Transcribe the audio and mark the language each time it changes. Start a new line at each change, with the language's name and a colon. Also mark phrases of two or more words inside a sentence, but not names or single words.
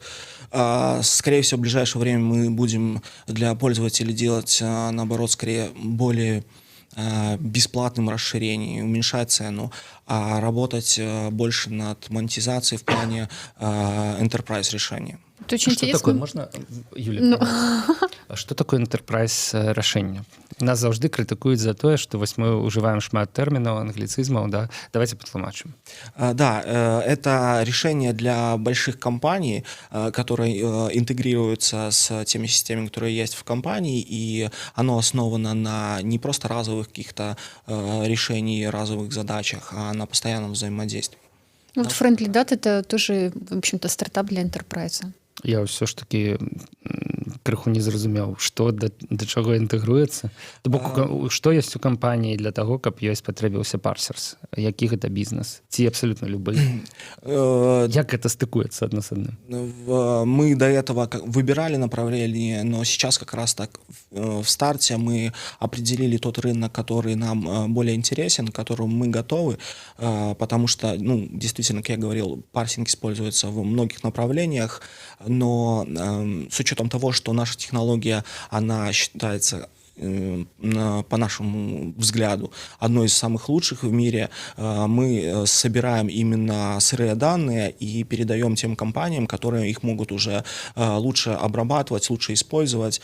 Russian: Скорее всего, в ближайшее время мы будем для пользователей делать, наоборот, скорее более бесплатным расширением, уменьшать цену, а работать больше над монетизацией в плане enterprise решения. Это очень что интересно. Такое? Можно, Юля? Что такое enterprise рашэнне?
Belarusian: Нас заўжды крытыкуюць за тое, што вось мы ўжываем шмат тэрмінаў, англіцызмаў, да? Давайте патлумачым.
Russian: Да, это решение для больших компаний, которые интегрируются с теми системами, которые есть в компании, и оно основано на не просто разовых каких-то решениях, разовых задачах, а на постоянном взаимодействии. Вот Friendly Data — это тоже, в общем-то, стартап для enterprise.
Belarusian: Я ўсё ж таки крыху не зразумеў, што да чаго інтэгруецца. То бок, што ёсць у кампаніі для таго, каб ёй спатрэбіўся Parsers? Які гэта бізнес? Ці абсолютно любы? Як гэта стыкуецца адно з адным?
Russian: Мы до этого выбирали направление, но сейчас как раз так в старте мы определили тот рынок, который нам более интересен, к которому мы готовы, потому что, действительно, как я говорил, парсинг используется в многих направлениях, но с учетом того, что наша технология, она считается, по нашему взгляду, одной из самых лучших в мире, мы собираем именно сырые данные и передаем тем компаниям, которые их могут уже лучше обрабатывать, лучше использовать.